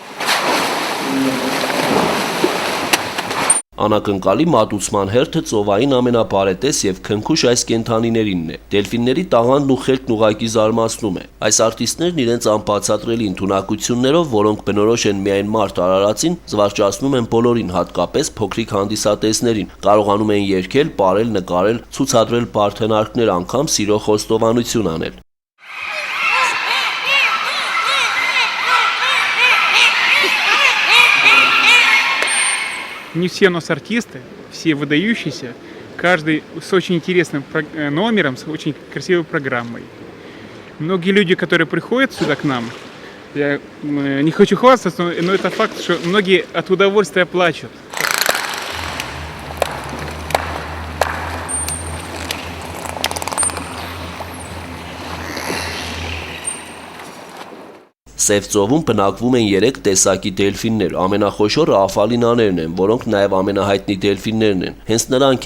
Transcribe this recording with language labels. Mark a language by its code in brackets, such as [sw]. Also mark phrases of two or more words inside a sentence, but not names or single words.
[hy] Անակնկալի մատուցման հերթը ծովային ամենաբարետես եւ քնքուշ այս կենդանիներինն է։ Դելֆինների տաղանդն ու խելքն ուղղակի զարմացնում է։ Այս արտիստներն իրենց անբացատրելի ընդունակություններով, որոնք բնորոշ են միայն մարդ արարածին, զվարճացնում են բոլորին, հատկապես փոքրիկ հանդիսատեսներին։ Կարողանում են երգել, պարել, նկարել, ցուցադրել բարդենարկներ, անգամ սիրո խոստովանություն անել։ [ru] Не все у нас артисты, все выдающиеся, каждый с очень интересным номером, с очень красивой программой. Многие люди, которые приходят сюда к нам, я не хочу хвастаться, но это факт, что многие от удовольствия плачут. [hy] Սև ծովում բնակվում են 3 տեսակի դելֆիններ, ամենախոշորը աֆալինաներն են, որոնք նաև ամենահայտնի դելֆիններն են, հենց նրանք